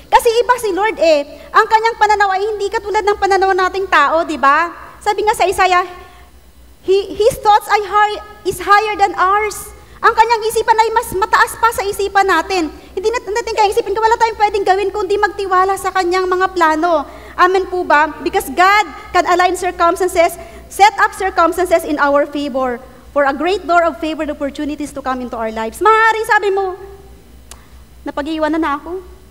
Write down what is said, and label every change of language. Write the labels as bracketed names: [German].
[Filipino] Kasi iba si Lord ang Kanyang pananaw ay hindi katulad ng pananaw nating tao, di ba? Sabi nga sa [English] Isaiah, His thoughts is higher than ours. [Filipino] Ang Kanyang isipan ay mas mataas pa sa isipan natin. Hindi natin kaya isipin ko, wala tayong pwedeng gawin kundi magtiwala sa Kanyang mga plano. Amen po ba? [English] Because God can align circumstances, set up circumstances in our favor for a great door of favored opportunities to come into our lives. [Filipino] Maaari sabi mo, napag-iwanan na ako.